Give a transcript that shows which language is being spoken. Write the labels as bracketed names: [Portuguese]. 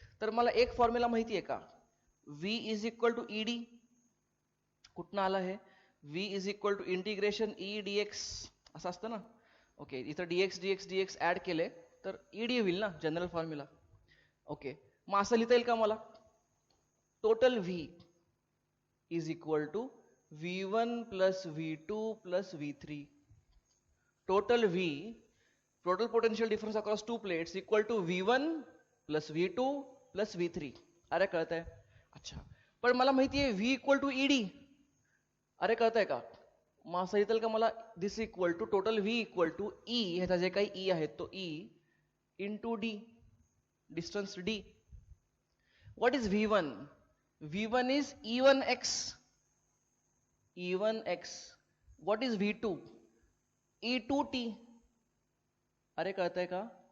[Marathi] तर मला एक फॉर्म्युला माहिती आहे का? [English] V is equal to ED. [Marathi] कुठनं आलं हे? [English] V is equal to integration E dx [Marathi] असं असतं ना. ओके, इथं dx dx dx ऍड केले तर ED होईल ना, जनरल फॉर्म्युला. ओके, मग असं लिहिता येईल का मला? [English] Total V is equal to V1 plus V2 plus V3. Total V, total potential difference across two plates equal to V1 plus V2 plus V3. [Marathi] अरे कळतंय? अच्छा, पण मला माहिती आहे [English] V equal to ED. [Marathi] अरे कळतंय का? मग असं येतील का मला? [English] this equal to total V equal to E, [Marathi] ह्याचा जे काही E आहे तो [English] E into D, distance D. What is V1? V1 is E1x. E1x. What is V2? E2t. [Marathi] अरे कळतंय का?